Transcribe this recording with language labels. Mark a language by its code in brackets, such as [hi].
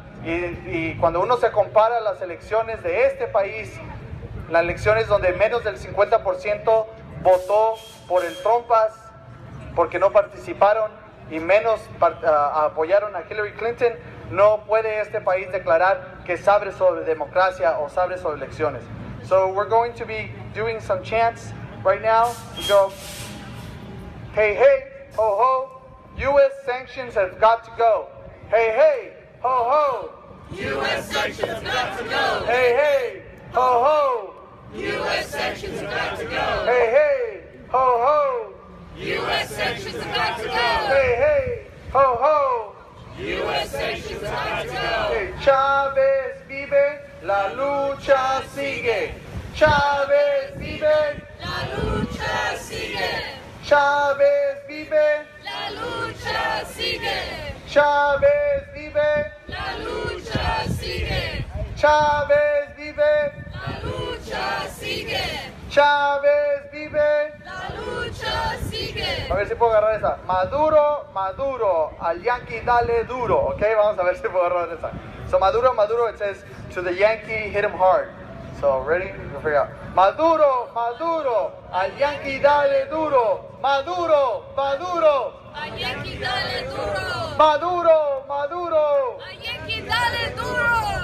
[es] Y cuando uno se compara las elecciones de este país, las elecciones donde menos del 50% votó por el trompas porque no participaron y menos apoyaron a Hillary Clinton, no puede este país declarar que sabe sobre democracia o sabe sobre elecciones. [en] So we're going to be doing some chants right now. We go, hey, hey, ho, ho, U.S. sanctions have got to go. Hey, hey, ho, ho, U.S. sanctions have got to go. hey, hey, ho, ho, U.S. sanctions have got to go. hey, hey, ho, ho, U.S. sanctions have got to go. hey, hey, ho, ho. U.S. sanctions have got to go. [es] Hey, Chávez vive, la lucha sigue. Chávez vive, La lucha sigue. Chávez vive, La lucha sigue. Chávez vive, La lucha sigue. Chávez vive, La lucha sigue. Chávez vive. La lucha sigue. A ver si puedo agarrar esa. Maduro, Maduro, al Yankee dale duro. Ok, vamos a ver si puedo agarrar esa. [en] So Maduro, Maduro, it says to the Yankee, hit him hard. So ready? We'll figure out. Maduro, Maduro, [es] al Yankee dale duro. Maduro, Maduro, A Yankee dale duro. Maduro, Maduro, A Yankee dale duro.